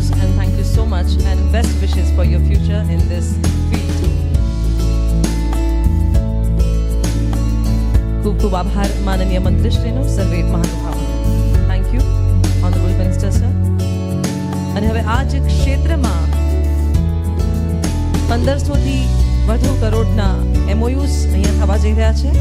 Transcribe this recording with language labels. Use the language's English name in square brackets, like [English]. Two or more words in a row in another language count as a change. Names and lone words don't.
[English] and thank you so much and best wishes for your future in this field. [Gujarati] Khub આભાર માનનીય મંત્રીશ્રીનો, સર્વે મહાનુભાવો. [English] Thank you honourable minister sir. [Gujarati] અને હવે આ જ ક્ષેત્રમાં 1500થી વધુ કરોડના MOUs અહીંયા થવા જઈ રહ્યા છે.